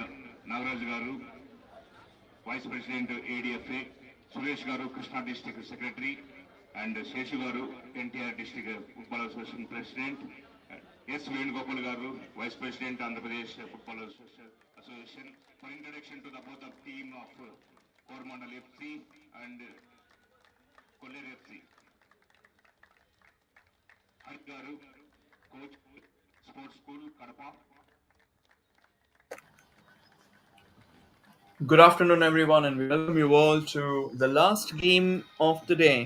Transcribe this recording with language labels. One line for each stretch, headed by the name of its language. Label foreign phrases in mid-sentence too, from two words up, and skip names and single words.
English: Nagaraj Garu, Vice President ADFA, Suresh Garu, Krishna District Secretary, and Sheshu Garu, NTR District Football Association President, S. Venugopal Garu, Vice President, Andhra Pradesh Football Association, for introduction to the both of team of Coramandal FC and Kolleru FC. Hari Garu, Coach, Sports School, Kadapa. Good afternoon, everyone, and we welcome you all to the last game of the day.